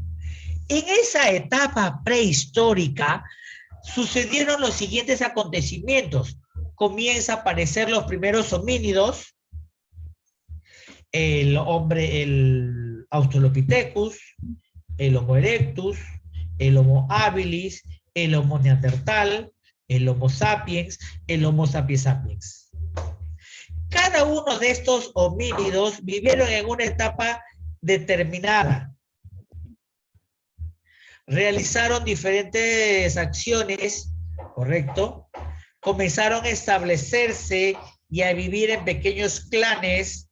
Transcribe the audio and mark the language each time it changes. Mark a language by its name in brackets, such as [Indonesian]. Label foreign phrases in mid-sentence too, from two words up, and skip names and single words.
[Spanish] En esa etapa prehistórica sucedieron los siguientes acontecimientos. Comienza a aparecer los primeros homínidos, el Australopithecus, el Homo erectus, el Homo habilis, el Homo neandertal, el Homo sapiens, el Homo sapiens sapiens. Cada uno de estos homínidos vivieron en una etapa determinada. Realizaron diferentes acciones, ¿correcto? Comenzaron a establecerse y a vivir en pequeños clanes.